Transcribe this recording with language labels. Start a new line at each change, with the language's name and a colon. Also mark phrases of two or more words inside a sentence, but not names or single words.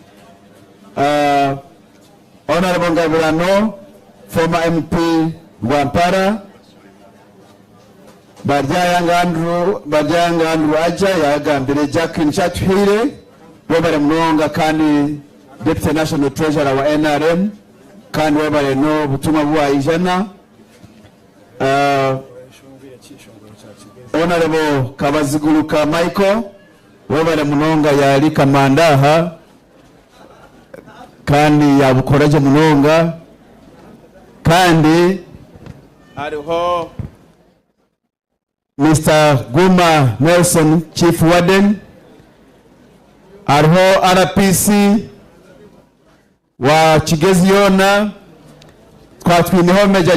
Chiga: Honorable Ngabirano
English: former MP
Chiga: Rwampara, Barjayanga Andrew Aja yagambire, Jacqueline Chatwire webare munonga kandi
English: Deputy National Treasurer
Chiga: wa NRM kandi webare no butumwa bwa ijana. Honorable Kabaziguluka Michael webare munonga yali kamandaha kandi yabukoraje munonga kandi ariho Mr. Guma Nelson
English: Chief Warden,
Chiga: ariho RPC wa Kigezi Yona, twatwiniho Major